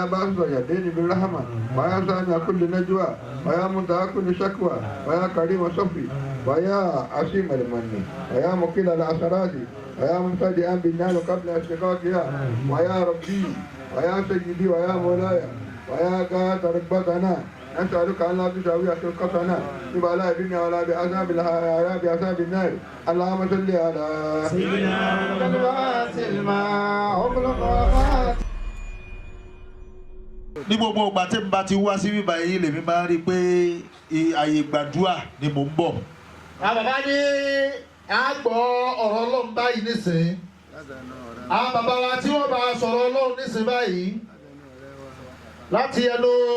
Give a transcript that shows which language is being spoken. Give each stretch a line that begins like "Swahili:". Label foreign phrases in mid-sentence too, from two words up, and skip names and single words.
Arabic: باسط اليدين بالرحمة ويا سامع كل نجوى ويا منتهى كل شكوى ويا كريم الصفي ويا عظيم المن ويا مقيل العثرات ويا مبتدئا بالنار قبل اشتقاقها ويا ربي ويا سيدي ويا مولاي ويا قائد ركبتنا نسألك أن لا تساوي خلقتنا ببلاء الدنيا ولا بعذاب النار. اللهم صل على سيدنا
Yoruba: ní gbogbo ìgbà tí n bá ti wá sí bíbá yìí lèmi máa ń rí i pé àyè gbàdúrà ni mò ń bọ̀. àwọn bàbá ní a gbọ́ ọ̀rọ̀ Ọlọ́run báyìí nísìnyí àwọn bàbá wa tí wọ́n bá sọ̀rọ̀ Ọlọ́run nísìnyí báyìí láti ẹnu